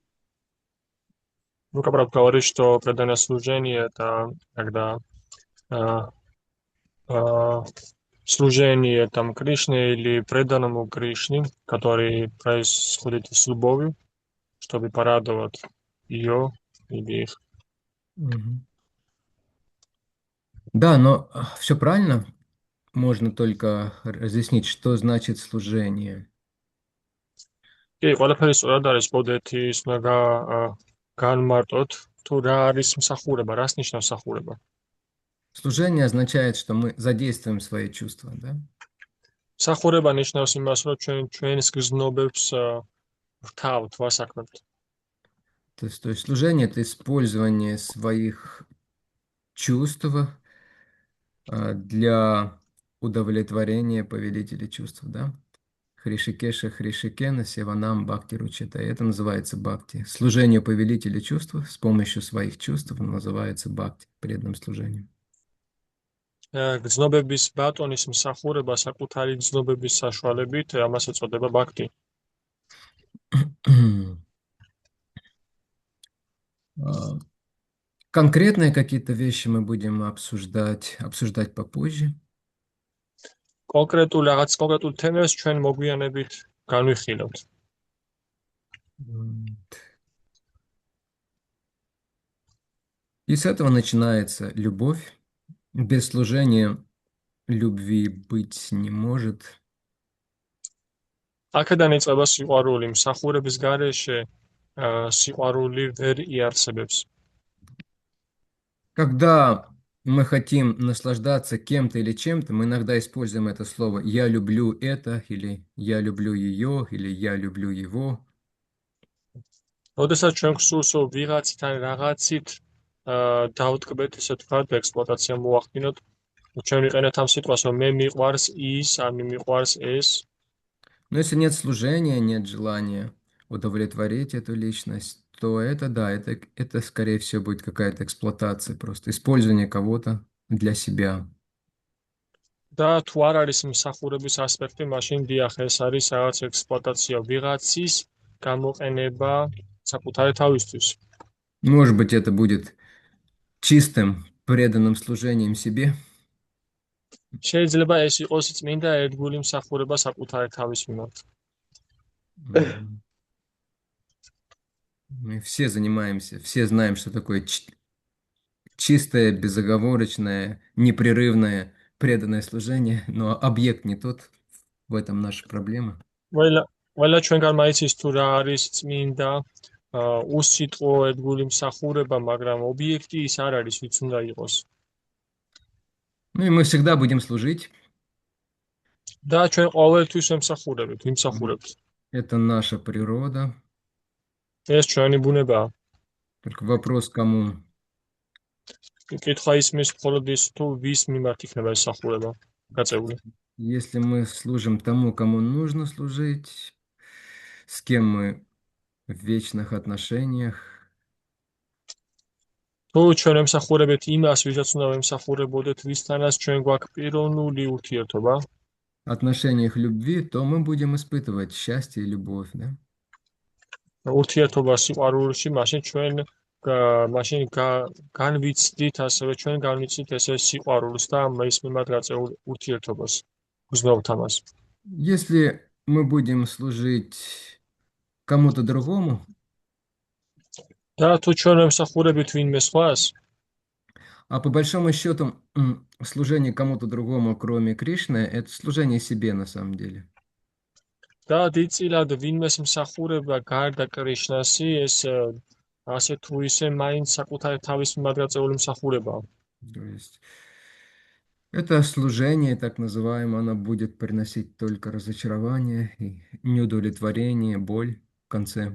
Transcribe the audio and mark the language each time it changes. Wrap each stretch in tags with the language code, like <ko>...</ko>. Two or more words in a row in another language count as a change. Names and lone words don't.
<ru>Ну, как говорит, что преданное служение – это когда служение там Кришне или преданному Кришне, который происходит с любовью, чтобы порадовать ее или их. Да, но все правильно. Можно только разъяснить, что значит служение.</ru> <ka>კი, ყველაფერი სწორად არის, ბოდეთის უნდა განმარტოთ, თუ რა არის მსახურება, რას ნიშნავს მსახურება.</ka> <ru>Служение означает, что мы задействуем свои чувства, да?</ru> <ka>მსახურება ნიშნავს იმას, რომ ჩვენს გრძნობებს ვთავთ, ვასაქმებთ.</ka> <ru>То есть служение – это использование своих чувств для удовлетворения повелителя чувств, да?</ru> <sa>हृषीकेश हृषीकेण सेवनम् भक्ति रुचेत.</sa> <ru>Это называется бхакти. Служение повелителя чувств с помощью своих чувств называется бхакти, преданным служением.</ru> <ka>გრძნობების ბატონის მსახურება საკუთარი გრძნობების საშუალებით, ამას ეწოდება ბაქტი.</ka> <ru>Конкретные какие-то вещи мы будем обсуждать попозже.</ru> <ka>კონკრეტულ თემებს ჩვენ მოგვიანებით განვიხილავთ.</ka> <ru>И с этого начинается любовь. Без служения любви быть не может.</ru> <ka>აქედან იწყება სიყვარული, მსახურების გარეშე სიყვარული ვერ იარსებებს.</ka> <ru>Когда мы хотим наслаждаться кем-то или чем-то, мы иногда используем это слово «я люблю это», или «я люблю ее», или «я люблю его».</ru> <ka>როდესაც ჩვენ გსურს ვიღაცთან რაღაცით დავტკბეთ, ესე ვთქვათ, ექსპლუატაცია მოახდინოთ, ჩვენ ვიყენებთ ამ სიტყვას, რომ მე მიყვარს ის, ან მიყვარს ეს.</ka> <ru>Но если нет служения, нет желания удовлетворить эту личность, то это, да, это скорее всего будет какая-то эксплуатация, просто использование кого-то для себя.</ru> <ka>და თუ არ არის მსახურების ასპექტი, მაშინ დიახ, ეს არის რაღაც ექსპლუატაცია, ვიღაცის გამოყენება საკუთარი თავისთვის.</ka> <ru>Может быть, это будет чистым, преданным служением себе.</ru> <ka>შეიძლება ეს იყოს წმინდა ერთგული მსახურება საკუთარი თავის მიმართ.</ka> <ru>Мы все занимаемся, все знаем, что такое чистое, безоговорочное, непрерывное преданное служение, но объект не тот, в этом наша проблема.</ru> <ka>ყველა ჩვენგან მაიცის თუ რა არის წმინდა უსიტყვო ერთგული მსახურება, მაგრამ ობიექტი ის არ არის, ვიც უნდა იყოს.</ka> <ru>Ну и мы всегда будем служить.</ru> <ka>და ჩვენ ყოველთვის ვემსახურებთ, ვიმსახურებთ.</ka> <ru>Это наша природа.</ru> <ka>ეს ჩვენი ბუნებაა.</ka> <ru>Только вопрос, кому.</ru> <ka>კითხვა ისმის მხოლოდ ის, თუ ვის მიმართ იქნება ეს მსახურება გაწეული.</ka> <ru>Если мы служим тому, кому нужно служить, с кем мы в вечных отношениях,</ru> <ka>თუ ჩვენ ვემსახურებთ იმას, ვისაც უნდა ვემსახურებოდეთ, ვისთანაც ჩვენ გვაქვს პიროვნული ურთიერთობა,</ka> <ru>отношениях любви, то мы будем испытывать счастье и любовь, да?</ru> <ka>ურთიერთობა სიყვარულში, მაშინ განვიცდით, ასევე ჩვენ განვიცდით ესე სიყვარულს და მის მიმართ გაწეულ ურთიერთობას, გრძნობთ ამას.</ka> <ru>Если мы будем служить кому-то другому,</ru> <ka>და თუ ჩვენ ვემსახურებით ვინმე სხვას,</ka> <ru>а по большому счету служение кому-то другому, кроме Кришны, это служение себе на самом деле.</ru> <ka>და დიდწილად ვინმეს მსახურება გარდა კრიშნასი, ეს ასე თუ ისე მაინც საკუთარ თავის მიმართ გაწეული მსახურებაა.</ka> <ru>То есть это служение, так называемое, оно будет приносить только разочарование и неудовлетворение, боль в конце.</ru>